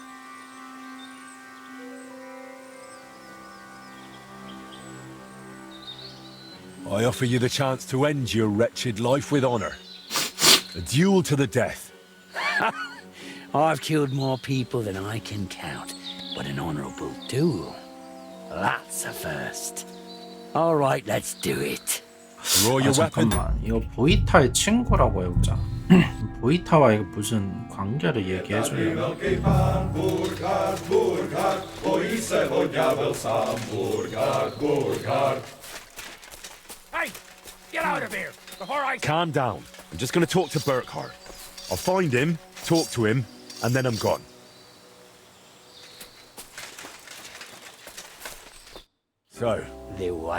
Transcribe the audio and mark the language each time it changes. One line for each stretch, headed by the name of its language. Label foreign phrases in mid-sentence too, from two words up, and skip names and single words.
English: I offer you the chance to end your wretched life with honor. A duel to the death. I've killed more people than I can count, but an honorable duel. That's a first. All right, let's do it. Draw your weapon.
Korean: 잠깐만, 이거 보이타의 친구라고 해보자. 보이타와 이거 무슨 관계를 얘기해주려나?
Czech: Velký pán Burkhard, Burkhard, bojí se ho ďábel sám. Burkhard, Burkhard.
English: Hey, get out of here before I... Calm down. I'm just going to talk to Burkhard. I'll find him, talk to him, and then I'm gone. So, The what?